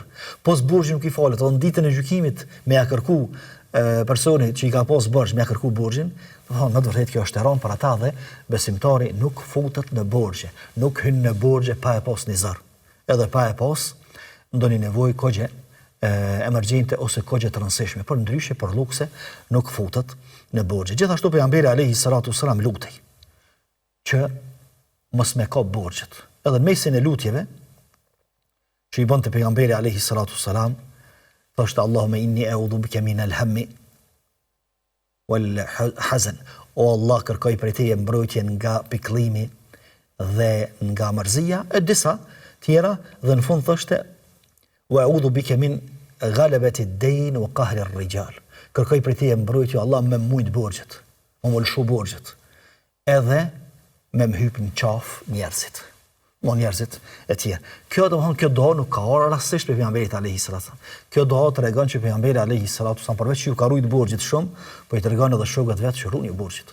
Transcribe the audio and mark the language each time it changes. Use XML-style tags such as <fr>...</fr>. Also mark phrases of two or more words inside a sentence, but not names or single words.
<sq>Pos borxhi nuk I falet, edhe në ditën e gjykimit me ja kërku personi që I ka pas borxh, me ja kërku borxhin, në të vërtetë kjo është eron për ata dhe besimtari nuk futet në borxhe, nuk hyn në borxhe pa e pas një zër, edhe pa e pas ndonjë nevojë kogje emergjente ose kogje të rëndësishme, për ndryshe për lukse nuk futet në borxhe. Gjithashtu pejgamberi</sq> <ar>عليه الصلاة والسلام</ar> <sq>lutej që mos me ka borxhet. Edhe në mesin e lutjeve që I bënte pejgamberi</sq> <ar>عليه الصلاة والسلام,</ar> <sq>thoshte</sq> <ar>اللهم إني أعوذ بك من الهم والحزن.</ar> <sq>O Allah, kërkoj prej Teje mbrojtje nga pikëllimi dhe nga mërzia, e disa tjera, dhe në fund thoshte</sq> <ar>وأعوذ بك من غلبة الدين وقهر الرجال.</ar> <sq>Kërkoj prej Teje mbrojtje Allah me mujt borxhet, me lshu borxhet, edhe me më hyp në qaf njerëzit. Njerëzit e tjerë. Kjo doa nuk ka orë rastisht për pejgamberit</sq> <ar>عليه الصلاة والسلام.</ar> <sq>Kjo doa tregon që pejgamberi</sq> <ar>عليه الصلاة والسلام</ar> <sq>përveç që ju ka rujt borxhit shumë, po I tregon edhe shokët vet që ruani borxhit.</sq>